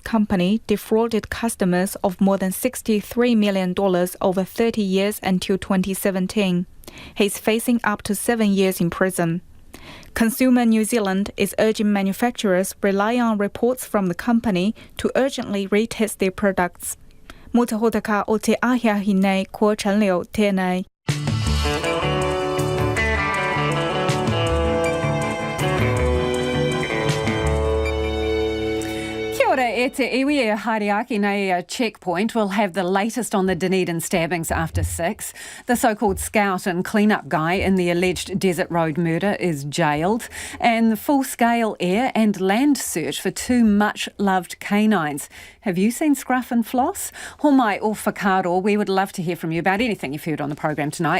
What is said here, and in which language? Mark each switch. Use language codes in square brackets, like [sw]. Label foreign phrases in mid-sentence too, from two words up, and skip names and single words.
[en] company defrauded customers of more than $63 million over 30 years until 2017. He's facing up to 7 years in prison. Consumer New Zealand is urging manufacturers rely on reports from the company to urgently retest their products. 冇就好特卡我只阿下顯內過陳了天內。 [mi] Kia ora e te iwi e Hariaki nei checkpoint. [en] We'll have the latest on the Dunedin stabbings after 6. The so-called scout and clean-up guy in the alleged Desert Road murder is jailed. And the full-scale air and land search for 2 much-loved canines. Have you seen Scruff and Floss? Homai or Whakaaro, we would love to hear from you about anything you've heard on the program tonight.